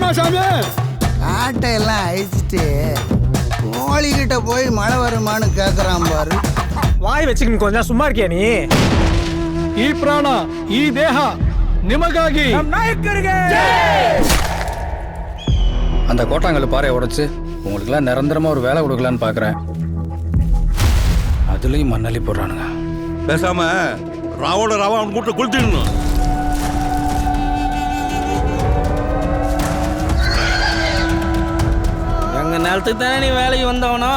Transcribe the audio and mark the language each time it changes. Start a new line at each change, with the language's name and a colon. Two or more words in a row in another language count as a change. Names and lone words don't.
Tamil: காட்டையெல்லாம் அழிச்சிட்டு கோழிகிட்ட போய் மழை வருமானு கேக்குறான் பாரு. வாய் வச்சுக்கின்னு கொஞ்சம் சும்மா இருக்கியா நீ?
Kannada: ಈ ಪ್ರಾಣ ಈ ದೇಹ ನಿಮಗಾಗಿ.
Tamil: அந்த கோட்டாங்கல் பாறையை உடைச்சு உங்களுக்குலாம் நிரந்தரமா ஒரு வேலை கொடுக்கலான்னு பாக்குறேன். அதுலயும் மண்ணள்ளி போடுறானுங்க. பேசாம ராவோட ராவா அவன் கூட்ட கொளுத்திடணும். எங்க நிலத்துக்கு தானே நீ வேலைக்கு வந்தவனா?